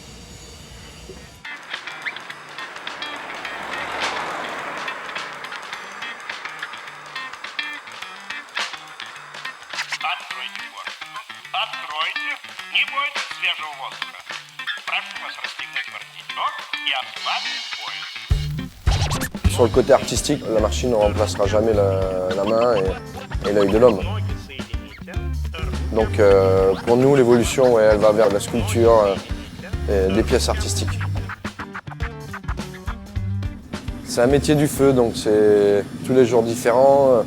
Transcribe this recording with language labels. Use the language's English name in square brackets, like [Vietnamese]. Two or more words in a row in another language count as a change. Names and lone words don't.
[Russian] Откройте форточку. Откройте. Не бойтесь свежего воздуха. Прошу вас расстегнуть воротничок и ослабить пояс. [French] Sur le côté artistique, la machine ne remplacera jamais la main et l'œil de l'homme. Donc pour nous, l'évolution, elle va vers la sculpture et des pièces artistiques. C'est un métier du feu, donc c'est tous les jours différent.